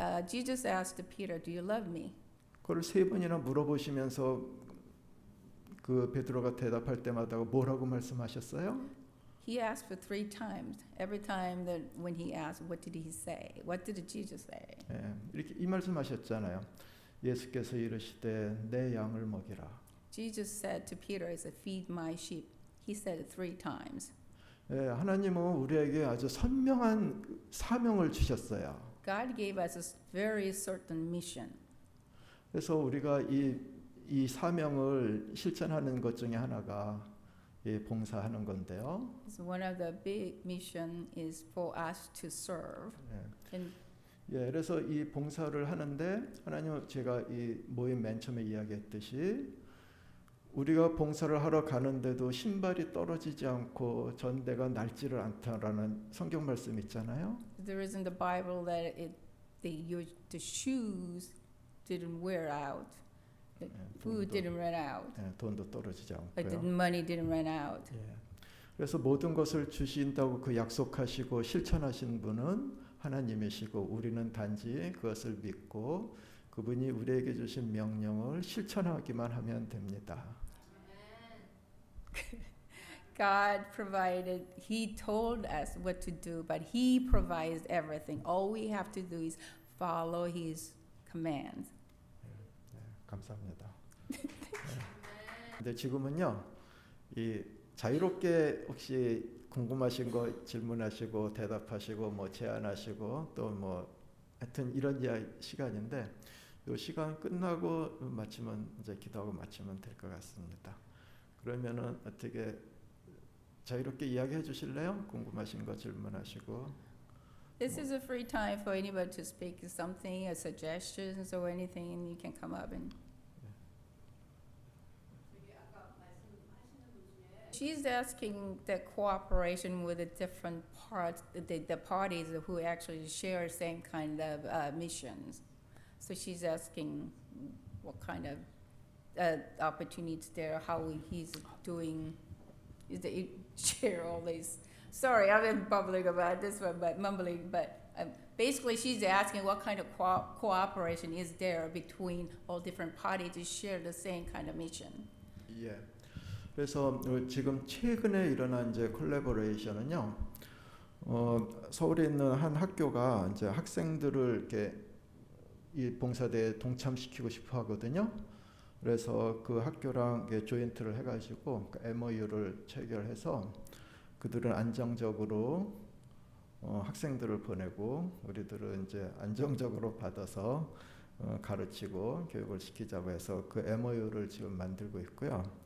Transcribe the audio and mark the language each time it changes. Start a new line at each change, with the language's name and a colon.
English: Jesus asked Peter, "Do you love me?"
Korean: 그걸 3번이나 물어보시면서 그 베드로가 대답할 때마다 뭐라고 말씀하셨어요?
English: He asked for 3 times. Every time that when he asked, what did he say? What did Jesus say?
Korean: 예, 이렇게 이 말씀하셨잖아요. 예수께서 이르시되 내 양을 먹이라.
English: Jesus said to Peter, "Feed my sheep." He said it 3 times.
Korean: 예, 하나님은 우리에게 아주 선명한 사명을 주셨어요.
English: God gave us a very certain mission.
Korean: 그래서 우리가 이 사명을 실천하는 것 중에 하나가 봉사하는 건데요.
English: So one of the big mission is for us to serve. And
Korean: 예, 그래서 이 봉사를 하는데 하나님은 제가 이 모임 맨 처음에 이야기했듯이 우리가 봉사를 하러 가는데도 신발이 떨어지지 않고 전대가 낡지를 않다라는 성경 말씀 있잖아요.
English: there is in the Bible that the shoes didn't wear out, the food didn't run out,
Korean: 예, 돈도 떨어지지
English: but the
Korean: 않고요.
English: money didn't run out.
Korean: 예. 그래서 모든 것을 주신다고 그 약속하시고 실천하신 분은 하나님이시고 우리는 단지 그것을 믿고 그분이 우리에게 주신 명령을 실천하기만 하면 됩니다.
English: God provided, He told us what to do, but He provides everything. All we have to do is follow His commands.
Korean: 네, 감사합니다. 네. 근데 지금은요, 이 자유롭게 혹시 궁금하신 거 질문하시고 대답하시고 뭐 제안하시고 또 뭐 하여튼 이런 시간인데 이 시간 끝나고 마치면 이제 기도하고 마치면 될 것 같습니다. 그러면은 어떻게 자유롭게 이야기해 주실래요? 궁금하신 거 질문하시고.
English: This is a free time for anybody to speak something, or suggestions or anything, and you can come up and. She's asking the cooperation with the different parts, the parties who actually share same kind of missions. So she's asking what kind of opportunities there, how he's doing, is that you share all these. Sorry, I've been bubbling about this one, but mumbling, but basically she's asking what kind of cooperation is there between all different parties to share the same kind of mission.
Korean: 예. 그래서 지금 최근에 일어난 이제 콜래보레이션은요. 서울에 있는 한 학교가 이제 학생들을 이렇게 이 봉사대에 동참시키고 싶어 하거든요. 그래서 그 학교랑 조인트를 해가지고 MOU를 체결해서 그들은 안정적으로 학생들을 보내고 우리들은 이제 안정적으로 받아서 가르치고 교육을 시키자고 해서 그 MOU를 지금 만들고 있고요.